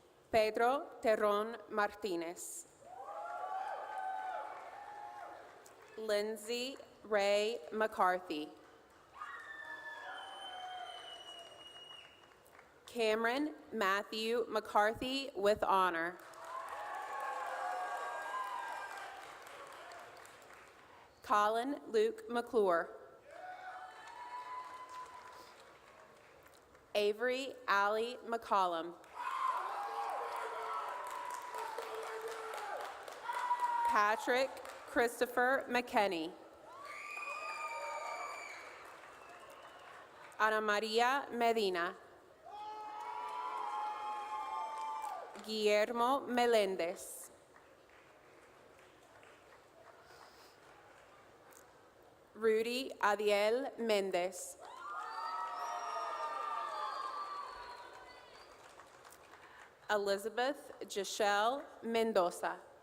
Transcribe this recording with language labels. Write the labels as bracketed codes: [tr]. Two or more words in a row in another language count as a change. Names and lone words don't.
[en] Pedro Terron Martinez. Lindsay Ray McCarthy. Cameron Matthew McCarthy with honor. Colin Luke McClure. Avery Allie McCollum. Patrick Christopher McKenney. Ana Maria Medina. Guillermo Melendez. Rudy Adiel Mendez. Elizabeth Giselle Mendoza.